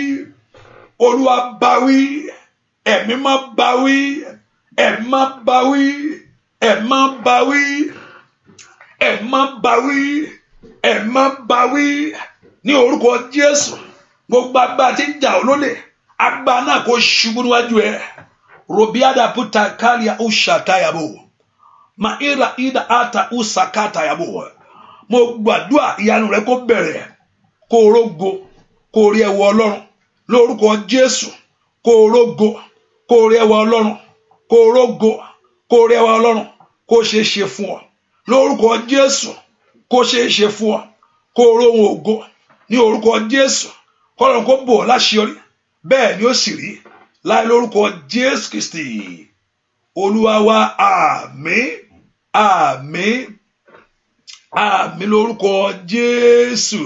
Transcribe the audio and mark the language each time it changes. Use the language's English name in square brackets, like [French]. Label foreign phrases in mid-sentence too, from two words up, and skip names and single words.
[Yoruba] Olúwa bá wí. Ẹ̀mí má bá wí. Ẹ̀mí má bá wí. Ẹ̀mí má bá wí. Ẹ̀mí má bá wí. Ẹ̀mí má bá wí. Ní orúkọ Jésù, gbogbo agbára tí ń jà ọ́ lólè, agbára náà kó ṣubú níwájú ẹ. Robiada puta kalia ushata yabo. Maira ida ata usakata yabo. Mo gbàdúrà ìyanu rẹ kó bẹ̀rẹ̀, kó rógo, kó rí ẹwọ Ọlọ́run lórúkọ Jésù, kó rógo, kó rí ẹwọ Ọlọ́run, kó rógo, kó rí ẹwọ Ọlọ́run, kó ṣe é ṣe fún ọ lórúkọ Jésù, kó ṣe é ṣe fún ọ, kó róhun ògo ní orúkọ Jésù, kọ́lọ́run kó bò ọ́ láṣeyọrí, bẹ́ẹ̀ ni ó sì rí láì lórúkọ Jésù Kristi Olúwa wa, àmín, àmín, àmín lórúkọ Jésù.